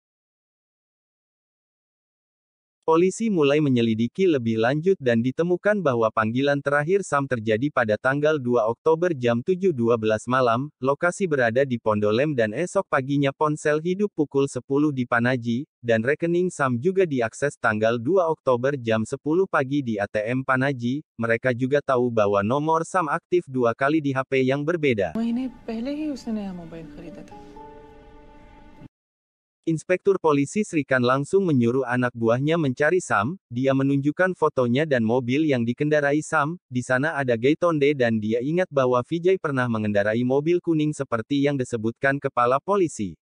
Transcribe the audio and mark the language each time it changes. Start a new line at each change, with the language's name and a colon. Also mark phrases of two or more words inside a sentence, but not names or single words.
Indonesian: Polisi mulai menyelidiki lebih lanjut dan ditemukan bahwa panggilan terakhir Sam terjadi pada tanggal 2 Oktober jam 7.12 malam, lokasi berada di Pondolem dan esok paginya ponsel hidup pukul 10 di Panaji, dan rekening Sam juga diakses tanggal 2 Oktober jam 10 pagi di ATM Panaji. Mereka juga tahu bahwa nomor Sam aktif 2 kali di HP yang berbeda.
Hindi: महीने पहले ही उसने नया मोबाइल खरीदा था।
Indonesian: Inspektur polisi Srikan langsung menyuruh anak buahnya mencari Sam. Dia menunjukkan fotonya dan mobil yang dikendarai Sam. Di sana ada Gaitonde dan dia ingat bahwa Vijay pernah mengendarai mobil kuning seperti yang disebutkan kepala polisi.